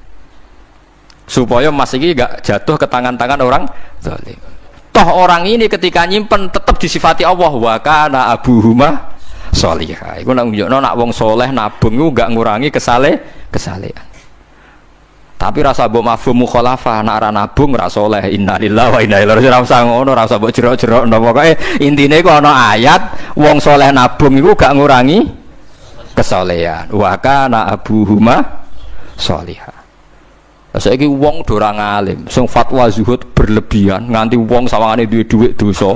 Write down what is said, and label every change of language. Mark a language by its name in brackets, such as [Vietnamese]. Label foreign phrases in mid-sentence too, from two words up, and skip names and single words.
[Indonesian] Supaya emas [Javanese] iki gak [Indonesian] jatuh ke tangan-tangan orang zalim. Toh orang ini ketika nyimpen tetap disifati Allah [Arabic] وكان أبوهما صالحة. [Javanese] Iku nak nunjukno nak wong soleh nabung iku gak ngurangi kesalehan. Tapi rasa mbok [Arabic] مفهوم مخالفة [Javanese] nek ora nabung ora saleh. [Arabic] إنا لله وإنا إليه راجعون. [Javanese] Ora usah ngono, ora usah mbok jero-jero. Pokoke intine iku ana ayat wong saleh nabung iku gak ngurangi kesalehan. [Arabic] وكان أبوهما صالحة. [Javanese] Saiki wong do ora ngalim, sing fatwa zuhud berlebihan nganti wong sawangane duwe dhuwit dosa.